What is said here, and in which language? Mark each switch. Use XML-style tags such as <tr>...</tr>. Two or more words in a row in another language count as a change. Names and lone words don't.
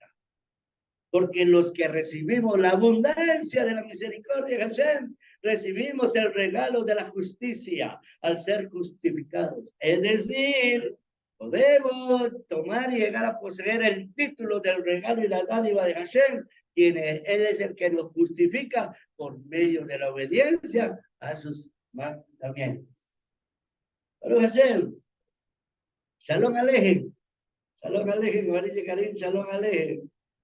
<es>Porque los que recibimos la abundancia de la misericordia de Hashem, recibimos el regalo de la justicia al ser justificados. Es decir, podemos tomar y llegar a poseer el título del regalo y la dádiva de Hashem, quien Él es el que nos justifica por medio de la obediencia a sus mandamientos. Pero Hashem,</es> <he>שלום עליכם, שלום עליכם, María Karim, שלום עליכם.</he>